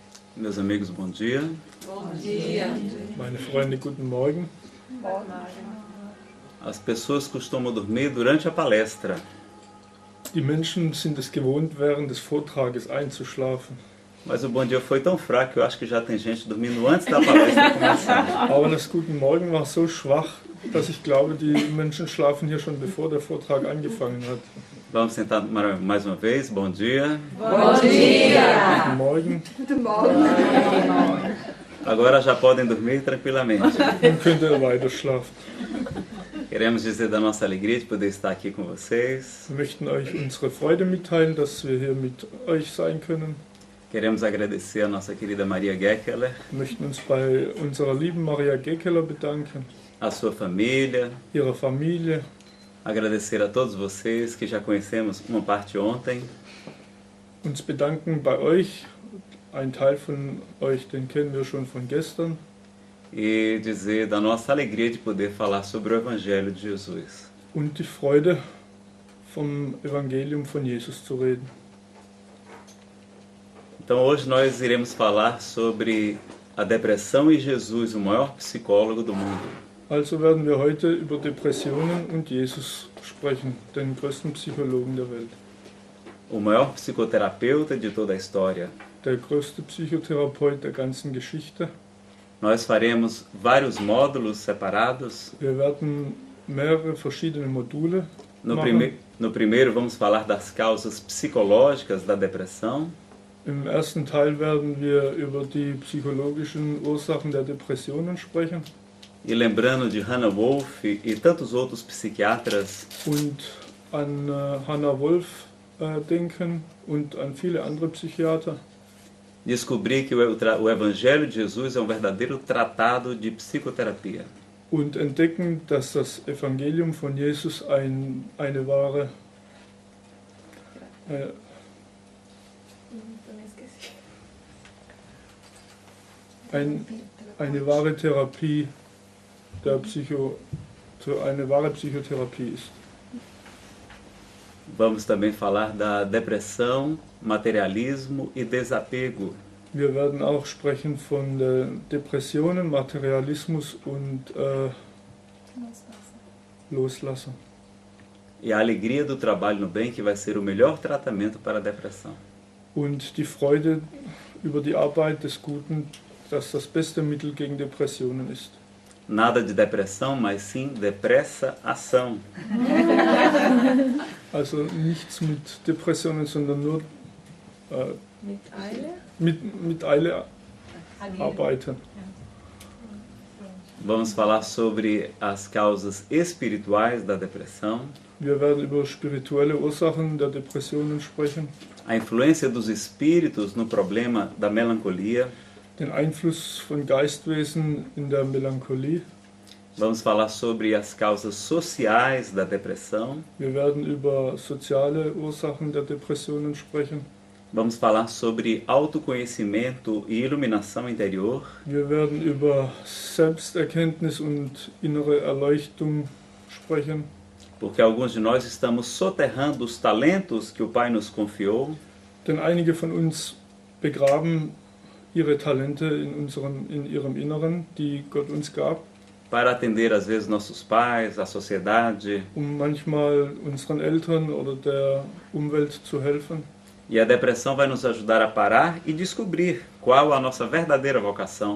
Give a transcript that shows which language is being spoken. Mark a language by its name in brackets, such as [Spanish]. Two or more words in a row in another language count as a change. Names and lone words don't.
[Portuguese] Meus amigos, bom dia. Bom dia. [German] Meine Freunde, guten Morgen. [Portuguese] As pessoas costumam dormir durante a palestra. [German] Die Menschen sind es gewohnt, während des Vortrages einzuschlafen. [Portuguese] Mas o bom dia foi tão fraco que eu acho que já tem gente dormindo antes da palestra começar. [German] Aber das Guten Morgen war so schwach, dass ich glaube, die Menschen schlafen hier schon bevor der Vortrag angefangen hat. [Portuguese] Vamos sentar mais uma vez. Bom dia. Bom dia. [German] Guten Morgen. Guten Morgen. [Portuguese] Agora já podem dormir tranquilamente. [German] Dann könnt ihr weiter schlafen. [Portuguese] Queremos dizer da nossa alegria de poder estar aqui com vocês. [German] Wir möchten euch unsere Freude mitteilen, dass wir hier mit euch sein können. [Portuguese] Queremos agradecer a nossa querida Maria Geckeler, [German] Wir möchten uns bei unserer lieben Maria Gekeler bedanken, [Portuguese] a sua família, [German] ihrer Familie, [Portuguese] agradecer a todos vocês que já conhecemos uma parte ontem, [German] uns bedanken bei euch. Ein Teil von euch, den kennen wir schon von gestern. [Portuguese] e dizer da nossa alegria de poder falar sobre o Evangelho de Jesus. [German] Und die Freude, vom Evangelium von Jesus zu reden. [Portuguese] Então hoje nós iremos falar sobre a depressão e Jesus, o maior psicólogo do mundo. [German] Also werden wir heute über Depressionen und Jesus sprechen, den größten Psychologen der Welt. [Portuguese] O maior psicoterapeuta de toda a história. [German] Der größte Psychotherapeut der ganzen Geschichte. [Portuguese] Nós faremos vários módulos separados. [German] Wir werden mehrere verschiedene Module [Portuguese] No [German] machen. [Portuguese] primeiro vamos falar das causas psicológicas da depressão. [German] Im ersten Teil werden wir über die psychologischen Ursachen der Depressionen sprechen [Portuguese] E lembrando de Hannah Wolff e tantos outros psiquiatras, [German] und an Hannah Wolff denken und an viele andere Psychiater. [Portuguese] descobri que o Evangelho de Jesus é um verdadeiro tratado de psicoterapia. [German] Und entdecken, dass das Evangelium von Jesus eine wahre eine wahre Therapie eine wahre Psychotherapie ist. [Portuguese] Vamos também falar da depressão, materialismo e desapego. [German] Wir werden auch sprechen von Depressionen, Materialismus und Loslassen. [Portuguese] E a alegria do trabalho no bem, que vai ser o melhor tratamento para a depressão. [German] Und die Freude über die Arbeit des Guten, dass das beste Mittel gegen Depressionen ist. [Portuguese] Nada de depressão, mas sim depressa ação. [German] Also nichts mit Depressionen, sondern nur Mit Eile? mit Eile arbeiten. [Portuguese] Vamos falar sobre as causas espirituais da depressão, [German] Wir werden über spirituelle Ursachen der Depressionen sprechen, [Portuguese] a influência dos espíritos no problema da melancolia. [German] den Einfluss von Geistwesen in der Melancholie. [Portuguese] Vamos falar sobre as causas sociais da depressão. [German] Wir werden über soziale Ursachen der Depressionen sprechen. [Portuguese] Vamos falar sobre autoconhecimento e iluminação interior. [German] Wir werden über Selbsterkenntnis und innere Erleuchtung sprechen, [Portuguese] Porque alguns de nós estamos soterrando os talentos que o Pai nos confiou [German] denn einige von uns begraben ihre Talente in ihrem Inneren, die Gott uns gab, [Portuguese] para atender às vezes nossos pais, a sociedade. [German] manchmal unseren Eltern oder der Umwelt zu helfen. [Portuguese] E a depressão vai nos ajudar a parar e descobrir qual a nossa verdadeira vocação.